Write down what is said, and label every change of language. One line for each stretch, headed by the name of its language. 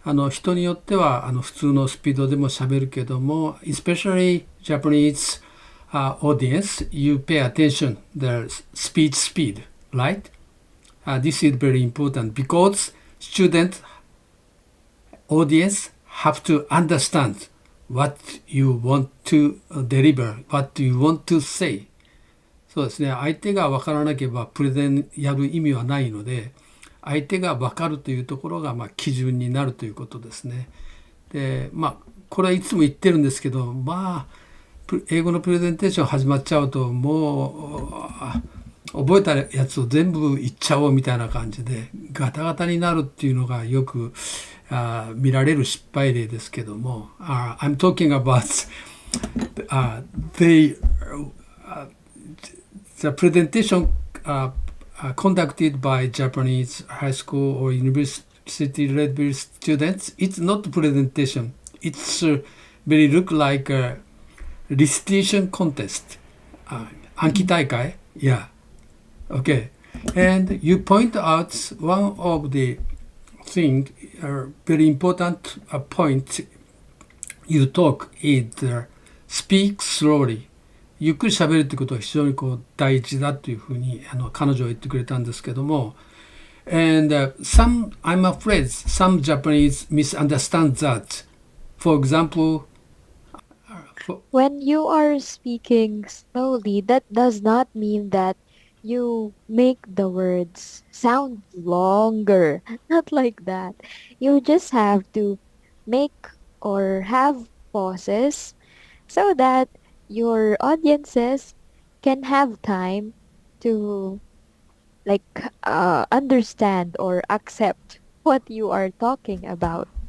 Japanese: 人によっては普通のスピードでも喋るけども、
English: especially Japanese audience, you pay attention the speech speed, right? This is very important because student audience have to understand what you want to deliver, what you want to say.
Japanese: そうですね。相手が分からなければプレゼンやる意味はないので、相手が分かるというところが基準になるということですね。で、これはいつも言ってるんですけど、英語のプレゼンテーション始まっちゃうと、もう、覚えたやつを全部言っちゃおうみたいな感じで、ガタガタになるっていうのがよく見られる失敗例ですけども、
English: I'm talking about they the presentation conducted by Japanese high school or university level students, it's not presentation. It's very look like a recitation contest.
Japanese: 暗記大会
English: Yeah. Okay. And you point out one of the thing, very important point you talk is speak slowly.
Japanese: ゆっくり喋るってことは非常に大事だというふうに彼女は言ってくれたんですけども、
English: and I'm afraid some Japanese misunderstand that. For example, When you are speaking slowly, that does not mean that you make the words sound longer. Not like that. You just have to make or have pauses so that your audiences can have time to like understand or accept what you are talking about.